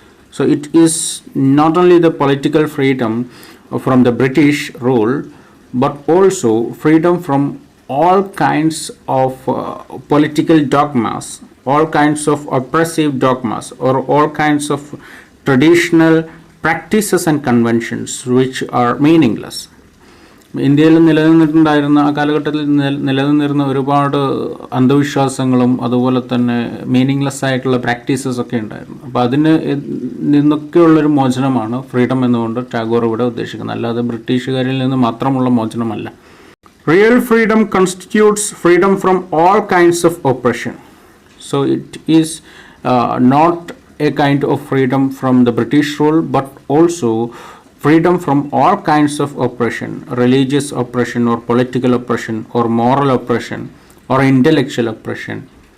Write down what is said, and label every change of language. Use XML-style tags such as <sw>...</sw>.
<en>So it is not only the political freedom from the British rule, but also freedom from all kinds of political dogmas, all kinds of oppressive dogmas, or all kinds of traditional practices and conventions which are meaningless.</en> <ml>ഇന്ത്യയിൽ നിലനിന്നിട്ടുണ്ടായിരുന്ന ആ കാലഘട്ടത്തിൽ നിലനിന്നിരുന്ന ഒരുപാട് അന്ധവിശ്വാസങ്ങളും അതുപോലെ തന്നെ meaningless ആയിട്ടുള്ള practices ഒക്കെ ഉണ്ടായിരുന്നു. അപ്പോൾ അതിന് നിന്നൊക്കെയുള്ളൊരു മോചനമാണ് ഫ്രീഡം എന്നുകൊണ്ട് ടാഗോർ ഇവിടെ ഉദ്ദേശിക്കുന്നത്, അല്ലാതെ ബ്രിട്ടീഷുകാരിൽ നിന്ന് മാത്രമുള്ള മോചനമല്ല.</ml> <en>Real freedom constitutes freedom from all kinds of oppression. So it is not a kind of freedom from the British rule, but also freedom from all kinds of oppression, religious oppression or political oppression or moral oppression or intellectual oppression.</en>